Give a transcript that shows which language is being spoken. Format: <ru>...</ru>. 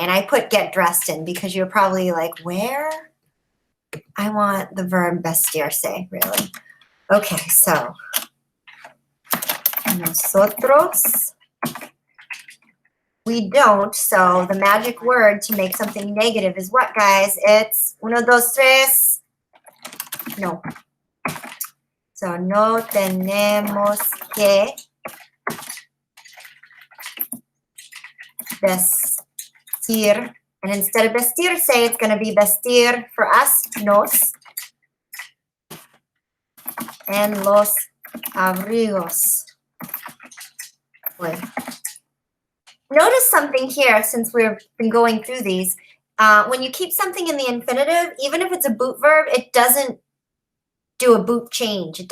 <en>And I put get dressed in because you're probably like, where? I want the verb vestirse, really. Okay, so nosotros. We don't, so the magic word to make something negative is what, guys?</en> <es>It's uno, dos, tres. No. So no tenemos que vestir.</es> <en>And instead of vestir, say it's going to be vestir for us, nos. And</en> <es>los abrigos.</es> <en>Wait. Notice something here since we've been going through these. When you keep something in the infinitive, even if it's a boot verb, it doesn't do a boot change.</en>